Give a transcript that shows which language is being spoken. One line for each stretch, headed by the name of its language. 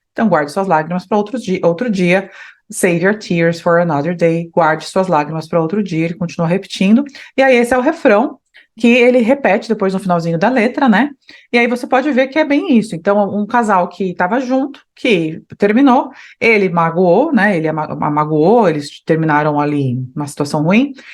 Portuguese: Então, guarde suas lágrimas para outro dia.
English: Save your tears for another day.
Portuguese: Guarde suas lágrimas para outro dia. Ele continua repetindo. E aí, esse é o refrão que ele repete depois no finalzinho da letra, né? E aí você pode ver que é bem isso. Então, um casal que estava junto, que terminou, ele magoou, né? Ele a magoou, eles terminaram ali numa situação ruim.